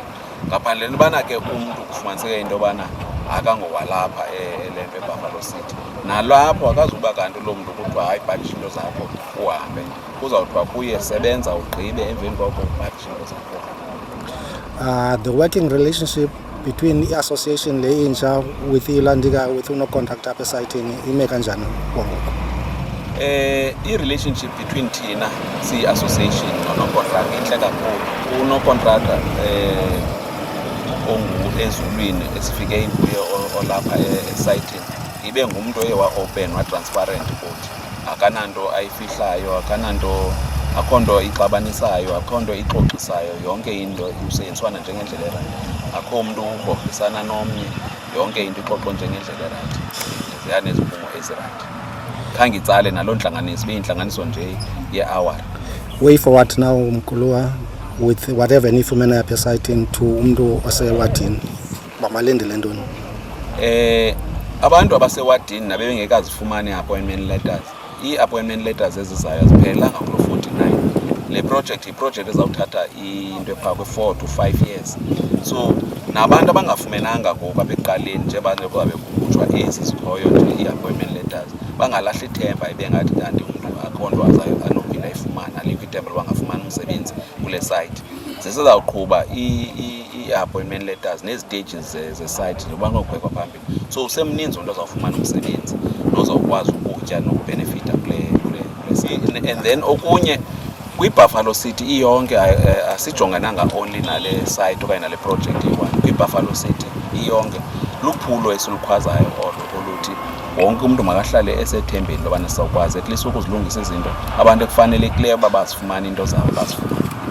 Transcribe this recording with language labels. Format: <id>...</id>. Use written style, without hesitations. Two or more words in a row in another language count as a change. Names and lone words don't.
<xh>Ngaphandle nobana ke umntu kufumaniseke into yobana akangowalapha elento eBuffalo City. Nalapho akazuba kanti lo muntu kuthiwa hayi bhakisha into zakho uhambe, kuzawuthiwa kuye sebenza ugqibe emveni koko bhakisha into zakho.</xh> <en>The working relationship between</en> <xh>i-association le intsha with ilandika with uno-contractor apha esayithini ime kanjani kwangoko? I-relationship between thina siyi-association nono-contractor intle kakhulu. Uno-contractor ezulwini esifike inguye olapha esayithini ibe ngumuntu oye wa-open wa-transparent kuthi akananto ayifihlayo, akho nto ixabanisayo, akho nto ixoxisayo, yonke into isetyenziswana njengendlela erayithi, akho mntu ugrogrisana nomnye, yonke into ixoxwe njengendlela erayithi, ziyaneziphumo ezirayithi. Khange itsale naloo ntlanganiso, ibe yintlanganiso nje ye-hour.</xh> <en>Way forward now</en> <xh>Mkhuluwa</xh> <en>with whatever</en> <xh>nifumene apha esayithini to umntu osewadini bamalindele ntoni? Abantu abasewadini nabengekazifumani</xh> <en>appointment letters,</en> <xh>ii-</xh> <en>appointment letters</en> <xh>ezizayo aziphelelanga kulo 49. Le project yi-project ezawuthatha into ephaa kwe-</xh> <en>4 to 5 years.</en> <xh>So nabantu abangafumenanga ngoku apha ekuqaleni njengoba bekubutshwa ezi zikhoyo nje ii-</xh> <en>appointment letters</en> <xh>bangalahli ithemba ibe ngathi kanti umntu akho nto anophinda ayifumana, alikho ithemba loba angafumani umsebenzi kule site. Zisezawuqhuba ii-</xh> <en>appointment letters</en> <xh>nezi-stages ze-site zoba nokubhekwa phambili. So usemninzi umntu azawufumana umsebenzi nozawukwazi ukutya nokubhenefitha kule site.</xh> <en>And then</en> <xh>okunye kwiBuffalo City iyonke asijongananga only nale site okanye nale project iyi-1. KwiBuffalo City iyonke luphulo esilukhwazayo oluthi wonke umuntu makahlale esethembeni lobana sizawukwazi</xh> <en>at least</en> <xh>ukuzilungisa izinto abantu ekufanelekileyo uba bazifumane into zabo bazifumane.</xh>